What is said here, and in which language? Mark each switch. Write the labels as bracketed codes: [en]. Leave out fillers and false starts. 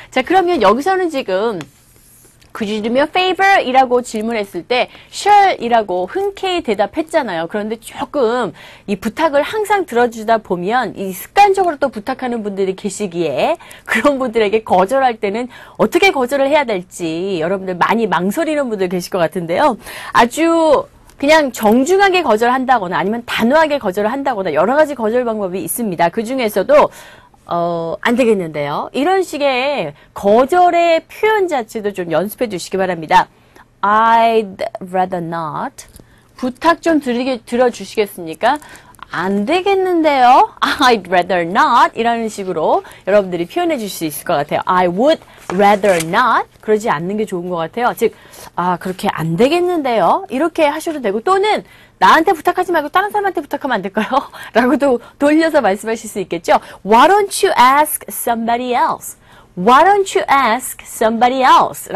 [en] 자, 그러면 여기서는 지금 Could you do me a favor? [ko] 이라고 질문했을 때 sure 이라고 흔쾌히 대답했잖아요. 그런데 조금 이 부탁을 항상 들어주다 보면 이 습관적으로 또 부탁하는 분들이 계시기에 그런 분들에게 거절할 때는 어떻게 거절을 해야 될지 여러분들 많이 망설이는 분들 계실 것 같은데요. 아주 그냥 정중하게 거절한다거나 아니면 단호하게 거절을 한다거나 여러 가지 거절 방법이 있습니다. 그 중에서도 안 되겠는데요. 이런 식의 거절의 표현 자체도 좀 연습해 주시기 바랍니다. I'd rather not. 부탁 좀 들어주시겠습니까? 안 되겠는데요? I'd rather not 이라는 식으로 여러분들이 표현해 줄 수 있을 것 같아요. I would rather not 그러지 않는 게 좋은 것 같아요. 즉, 그렇게 안 되겠는데요? 이렇게 하셔도 되고 또는 나한테 부탁하지 말고 다른 사람한테 부탁하면 안 될까요? 라고도 돌려서 말씀하실 수 있겠죠. [en] Why don't you ask somebody else? Why don't you ask somebody else?